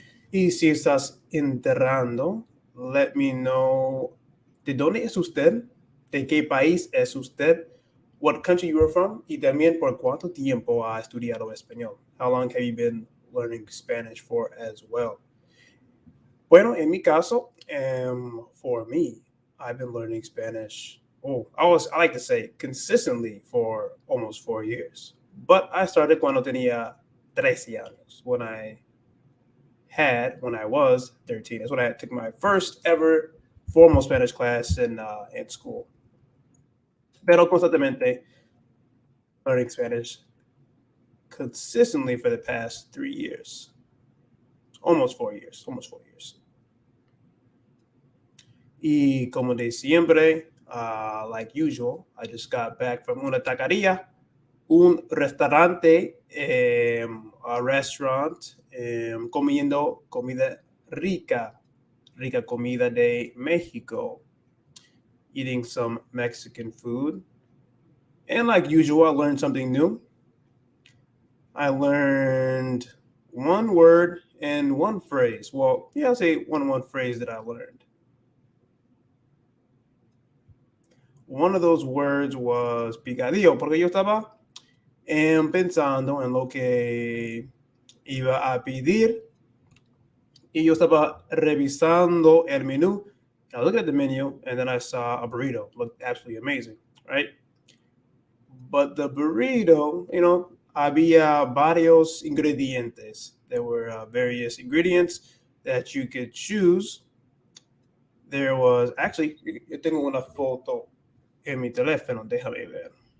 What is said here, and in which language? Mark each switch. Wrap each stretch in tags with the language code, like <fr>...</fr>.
<es>Y si estás enterrando,</es> <en>let me know</en> <es>de dónde es usted, de qué país es usted,</es> <en>what country you are from,</en> <es>y también por cuánto tiempo ha estudiado español.</es> <en>How long have you been learning Spanish for as well?</en> <es>Bueno, en mi caso,</es> <en>for me, I've been learning Spanish. I like to say consistently for almost 4 years. But I started</en> <es>cuando tenía 13 años,</es> <en>when I was 13. That's when I took my first ever formal Spanish class in school.</en> <es>Pero constantemente</es> <en>learning Spanish consistently for the past 3 years. Almost 4 years.</en> <es>Y como de siempre,</es> <en>like usual, I just got back from</en> <es>una taquería, un restaurante,</es> <en>a restaurant,</en> <es>comiendo comida rica comida de Mexico,</es> <en>eating some Mexican food. And like usual, I learned something new. I learned one word and one phrase. Well, yeah, I'll say one phrase that I learned. One of those words was</en> <es>picadillo, porque yo estaba pensando en lo que iba a pedir y yo estaba revisando el menú.</es> <en>I looked at the menu and then I saw a burrito. It looked absolutely amazing, right? But the burrito,</en> <es>había varios ingredientes.</es> <en>There were various ingredients that you could choose. There was, actually,</en> <es>yo tengo una foto en mi teléfono, déjame ver.</es>